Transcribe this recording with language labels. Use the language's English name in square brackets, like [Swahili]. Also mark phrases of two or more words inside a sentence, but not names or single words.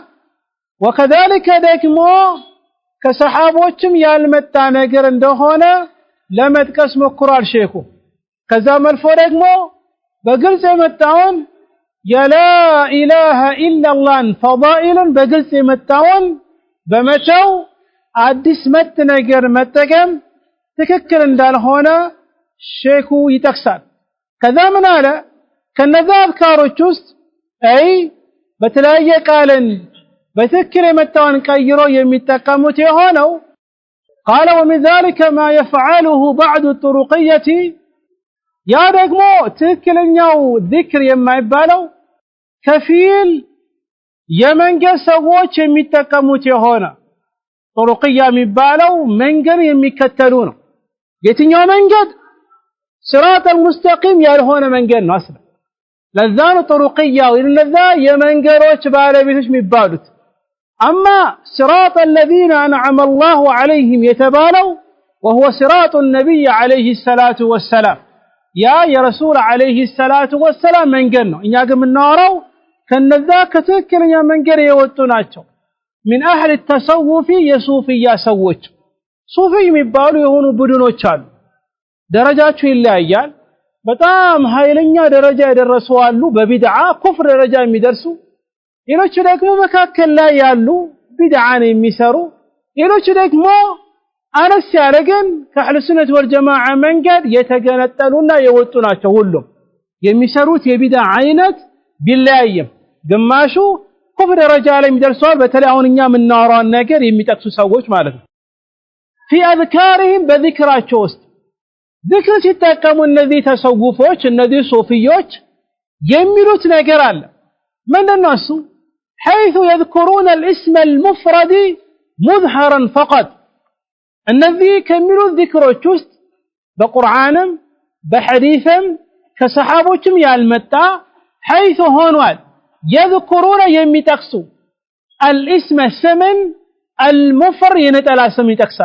[Amharic] ወከذلك ደግሞ ከሰሃቦችም ያልመጣ ነገር እንደሆነ ለመጥቀስ ሞክሯል ሼኹ። ከዛም አልፎ ደግሞ በግልጽ የመጣውን የላ ኢላሃ ኢላላህን ፈዳኢልን በግልጽ የመጣውን በመተው አዲስ መጥ ነገር መጠቀም ትክክል እንዳልሆነ ሼኹ ይጠቅሳል። ከዛ ምን አለ? ከነዛ አዝካሮች ውስጥ አይ በተለያየ ቃልን በትክክል የመጣውን ቀይሮ የሚጠቀሙት የሆነው [Arabic] قال ومن ذلك ما يفعله بعض الطرقية [Amharic] ያ ደግሞ ትክክለኛው ذكر የማይባለው ከፊል የመንገድ ሰዎች የሚጠቀሙት የሆነ طرقية የሚባለው መንገድ የሚከተሉ ነው። የትኛው መንገድ? [Arabic] صراط المستقيم [Amharic] ያልሆነ መንገድ ነው አስለ ለዛ ነው طرقية ወይነዛ የመንገዶች ባለቤቶች የሚባሉት። [Arabic] اما صراط الذين انعم الله عليهم [Amharic] የተባለው [Arabic] وهو صراط النبي عليه الصلاه والسلام [Amharic] ያ የረሱል [Arabic] عليه الصلاة والسلام [Amharic] መንገድ ነው። እኛ ግን የምናወራው ከነዛ ከትክክለኛ መንገድ የወጡ ናቸው። [Arabic] من اهل التصوف [Amharic] የሱፊያ ሰዎች ሱፊ የሚባሉ የሆኑ ቡድኖች አሉ። ደረጃቸው ይለያያል። በጣም ኃይለኛ ደረጃ የደረሱ አሉ፣ በቢድዓ ኩፍር ደረጃ የሚደርሱ። ሌሎች ደግሞ መካከል ላይ ያሉ ቢድዓን የሚሰሩ፣ ሌሎች ደግሞ አነስ ያረገን ከአህለ ሱነት ወልጀማዓ መንገድ የተገነጠሉና የወጡ ናቸው። ሁሉም የሚሰሩት የቢድዓ አይነት ቢለያይም ግማሹ ኩፍር ደረጃ ላይ የሚደርሰዋል። በተለይ አሁን እኛ የምናወራውን ነገር የሚጠቅሱ ሰዎች ማለት ነው። [Arabic] في اذكارهم [Amharic] በذክራቸው ውስጥ ذكر ሲጠቀሙ እነዚህ ተሰውፎች እነዚህ ሱፊዮች የሚሉት ነገር አለ። ምንድነው እሱ? [Arabic] حيث يذكرون الاسم المفرد مظهرا فقط [Amharic] እነዚህ ከሚሉት ذكሮች ውስጥ በቁርአንም በሐዲስም ከሰሃቦችም ያልመጣ حيث ሆኗል يذكرون የሚጠቅሱ الاسم ስምን المفر የነጠላ ስም